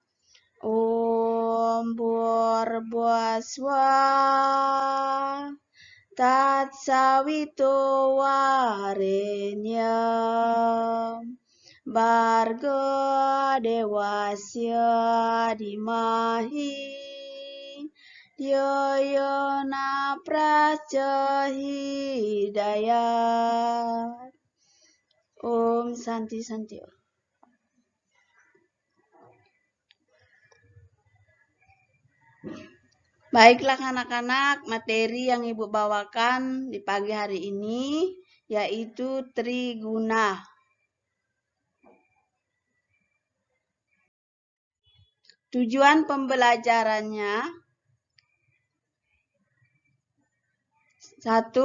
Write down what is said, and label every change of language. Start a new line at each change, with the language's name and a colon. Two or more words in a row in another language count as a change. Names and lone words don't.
Sanskrit: Om Bhurbhuvaswa Tatsavito Varenyam Bhargo Devasya Dimahi Dhyayona Prachodayat. Om Santi Santi.
Indonesian: Baiklah anak-anak, materi yang Ibu bawakan di pagi hari ini yaitu triguna. Tujuan pembelajarannya: 1.